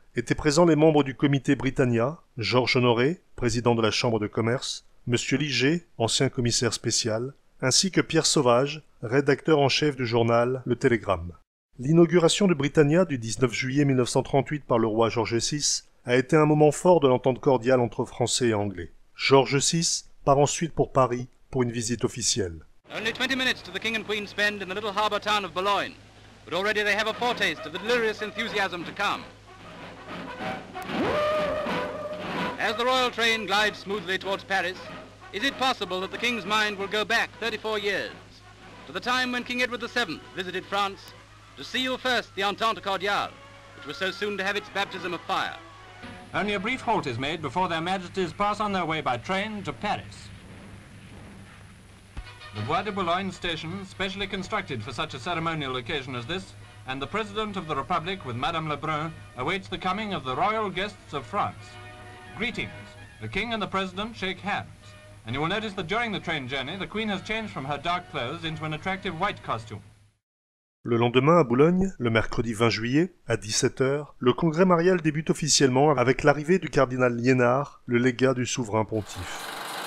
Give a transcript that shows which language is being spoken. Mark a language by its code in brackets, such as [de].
[fr] Étaient présents les membres du comité Britannia, Georges Honoré, président de la Chambre de commerce, Monsieur Liger, ancien commissaire spécial, ainsi que Pierre Sauvage, rédacteur en chef du journal Le Télégramme. L'inauguration de Britannia du 19 juillet 1938 par le roi George VI a été un moment fort de l'entente cordiale entre Français et Anglais. George VI part ensuite pour Paris pour une visite officielle. [en] Only 20 minutes do the King and Queen spend in the little harbour town of Boulogne, but already they have a foretaste of the delirious enthusiasm to come. As the royal train glides smoothly towards Paris, is it possible that the King's mind will go back 34 years, to the time when King Edward VII visited France to seal first the Entente Cordiale, which was so soon to have its baptism of fire? Only a brief halt is made before their Majesties pass on their way by train to Paris. The Bois de Boulogne station, specially constructed for such a ceremonial occasion as this, and the President of the Republic with Madame Lebrun awaits the coming of the royal guests of France. Greetings. The King and the President shake hands. And you will notice that during the train journey, the Queen has changed from her dark clothes into an attractive white costume. [fr] Le lendemain, à Boulogne, le mercredi 20 juillet, à 17h, le congrès marial débute officiellement avec l'arrivée du cardinal Liénard, le légat du souverain pontife.